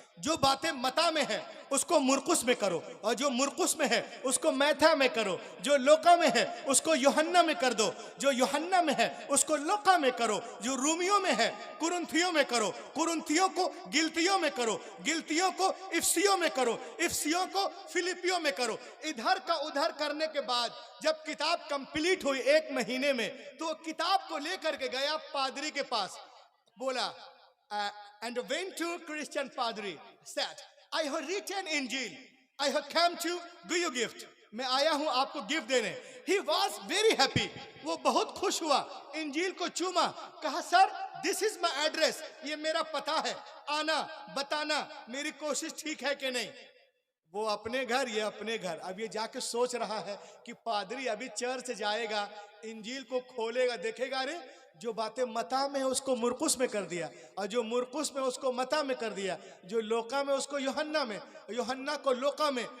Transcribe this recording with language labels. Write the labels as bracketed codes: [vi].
[hi] जो बातें मता में है उसको मुरकुस में करो, और जो मुरकुस में है उसको मैथा में करो, जो लोका में है उसको यूहन्ना में कर दो, जो यूहन्ना में है उसको लोका में करो, जो रूमियों में है कुरुंथियों में करो, कुरुंथियों को गिलतियों में करो, गिलतियों को इफ्सियों में करो, इफ्सियों को फिलिपियों में करो। इधर का उधर करने के बाद जब किताब कंप्लीट हुई 1 महीने में, तो किताब को लेकर के गया पादरी के पास। [en] बोला and went to Christian padri, said, I have written Injil, I have come to give you gift, [hi] मैं आया हूं आपको गिफ्ट देने। [en] He was very happy, [hi] वो बहुत खुश हुआ, इंजील को चूमा। कहा sir [en] this is my address, [hi] ये मेरा पता है, आना बताना मेरी कोशिश ठीक है कि नहीं। वो अपने घर, ये अपने घर। अब ये जाके सोच रहा है कि पादरी अभी चर्च जाएगा, इंजील को खोलेगा, देखेगा अरे जो बातें मता में है उसको मुरकुस में कर दिया, और जो मुरकुस में उसको मता में कर दिया, जो लोका में उसको यूहन्ना में, यूहन्ना को लोका में।